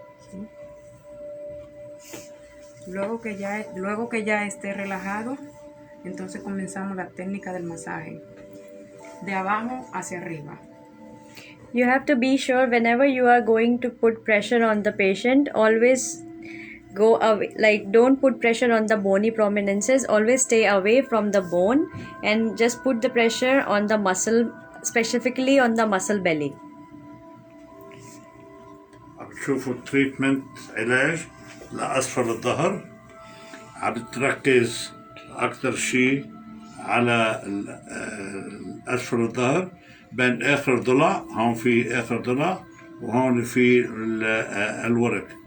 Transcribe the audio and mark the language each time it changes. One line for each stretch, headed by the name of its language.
Spanish: ¿Sí? Luego que ya esté relajado, entonces comenzamos la técnica del masaje. De abajo hacia arriba.
English: You have to be sure whenever you are going to put pressure on the patient, always go away, like don't put pressure on the bony prominences, always stay away from the bone and just put the pressure on the muscle, specifically on the muscle belly.
Arabic: عم تشوفوا التريتمنت علاج لأسفل الظهر، عم تركز أكثر شيء على أسفل الظهر بين آخر ضلع، هون في آخر ضلع وهون في الورك.